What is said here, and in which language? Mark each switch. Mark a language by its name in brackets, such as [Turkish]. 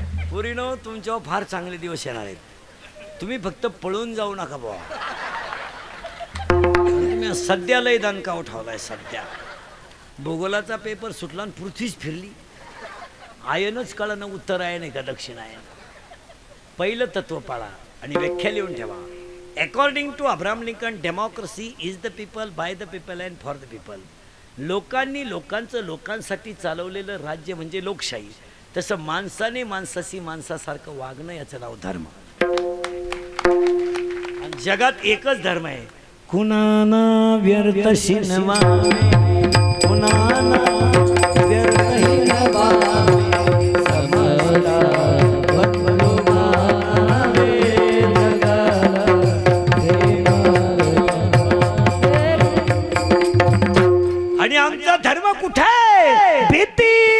[Marathi] पोरीनो तुमच्यावर फार चांगले दिवस येणार आहेत. तुम्ही फक्त पळून जाऊ नका बुवा. तुम्ही सध्या लय दणका उठवलाय. सध्या भूगोलाचा पेपर सुटला आणि पृथ्वीच फिरली. आयनच कळलं ना उत्तर आहे नाही का दक्षिण आहे. पहिलं तत्व पाळा आणि व्याख्या लिहून ठेवा. [English] According to Abraham Lincoln democracy is the people by the people and for the people. [Marathi] लोकांनी लोकांचं लोकांसाठी चालवलेलं राज्य म्हणजे लोकशाही. तसं माणसाने माणसाशी माणसासारखं वागणं याचं नाव धर्म. आणि जगात एकच धर्म आहे. कुणाना व्यर्थ शिनवावे कुणाना व्यर्थ हिनवावे समजला भटलो मावे जगाला आणि आमचा धर्म कुठे भीती